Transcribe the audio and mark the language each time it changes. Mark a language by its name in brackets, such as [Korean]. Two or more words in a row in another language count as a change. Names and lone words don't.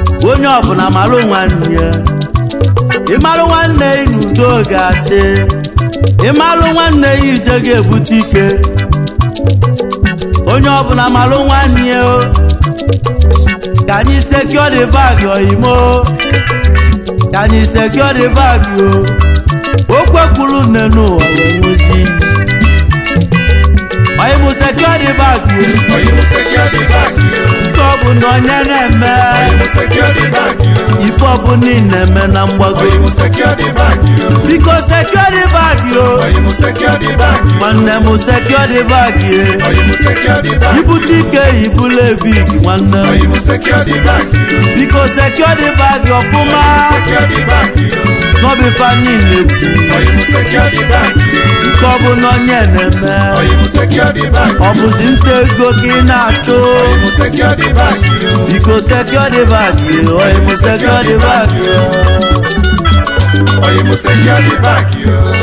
[Igbo] Onye ọbụla malụ nwanne ya. Ị malụ nwanne ya n'udo ga-achị. Ị malụ nwanne ya ije ga-ebute ike. Onye ọbụla malụ nwanne ya o. Ka anyị [English] secure the bag [Igbo] oyimo. Ka anyị [English] secure the bag [Igbo] o. O kwekwuru nne n'ụwa wee ṅụzie iyi. Oyi mụ [English] secure the bag [Igbo] o. Oyi mụ [English] secure the bag [Igbo] o. Nke ọ bụ na onye na-eme. Oyi mụ [English] secure the bag [Igbo] o. Ife ọ bụ na ị na-eme na mgbago. Oyi mụ [English] secure the bag [Igbo] o. Biko [English] secure the bag [Igbo] o. Oyi mụ [English] secure the bag [Igbo] o. Nwanne mụ [English] secure the bag [Igbo] o. Oyi mụ [English] secure the bag [Igbo] o. Ibute ike, ibule big nwanne. Oyi mụ [English] secure the bag [Igbo] o. Biko [English] secure the bag [Igbo] ọfụma. Oyi mụ [English] secure the bag [Igbo] o. N'obi fa niile kwu. Oyi mụ [English] secure the bag [Igbo] o. Nke ọ bụ na onye na-eme. Oyi mụ [English] secure the bag [Igbo] o. Ọ bụzi nta ego ka ị na-achụ. Oyi mụ [English] secure the bag [Igbo] o. Biko [English] secure the bag [Igbo] o. Oyi mụ [English] secure the bag [Igbo] o. Oyi mụ [English] secure the bag [Igbo] o.